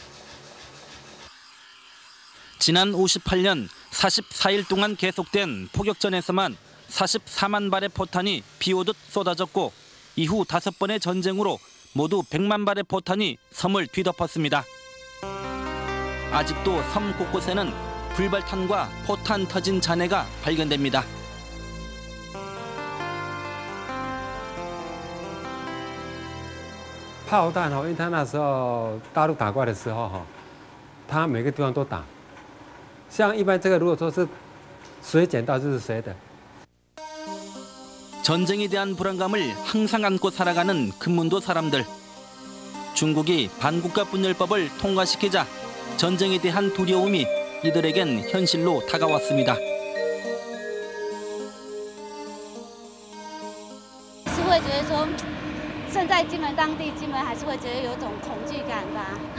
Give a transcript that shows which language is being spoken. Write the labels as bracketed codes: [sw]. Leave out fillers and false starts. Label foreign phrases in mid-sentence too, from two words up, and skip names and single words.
[ko] 지난 58년 44일 동안 계속된 포격전에서만 44만 발의 포탄이 비오듯 쏟아졌고 이후 5번의 전쟁으로 모두 100만 발의 포탄이 섬을 뒤덮었습니다. 아직도 섬 곳곳에는 불발탄과 포탄 터진 잔해가 발견됩니다. [zh] 炮弹因为他那时候大陆打过来的时候他每个地方都打。像一般这个如果说是谁捡到就是谁的。 [ko] 전쟁에 대한 불안감을 항상 안고 살아가는 금문도 사람들. 중국이 반국가분열법을 통과시키자 전쟁에 대한 두려움이 이들에겐 현실로 다가왔습니다. [zh] 是会觉得说身在金门当地，金门还是会觉得有种恐惧感吧。